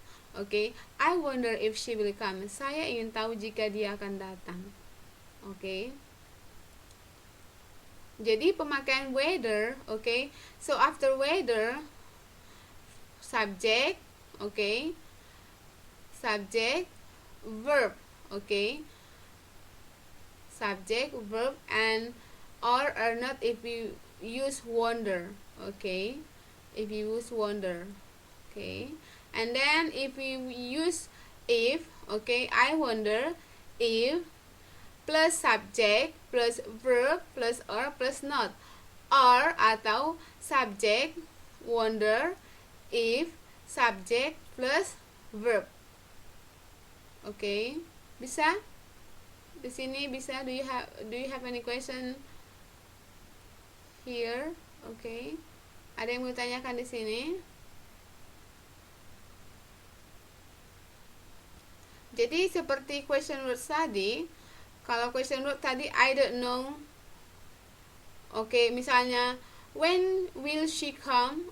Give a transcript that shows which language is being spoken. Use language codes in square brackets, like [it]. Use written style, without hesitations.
[en] Okay, I wonder if she will come. [id] Saya ingin tahu jika dia akan datang. Okay. Jadi pemakaian whether, okay. [en] So after whether, subject, okay. Subject, verb, okay. Subject, verb, and or not if you use wonder, okay. If you use wonder, okay. And then if we use if, okay, I wonder if plus subject plus verb plus or plus not, or atau subject wonder if subject plus verb. [id] Okay, bisa? Di sini bisa? [en] Do you have any question here? [id] Okay, ada yang mau tanyakan di sini? Jadi seperti question word tadi, kalau question word tadi [en] I don't know. Oke, misalnya when will she come?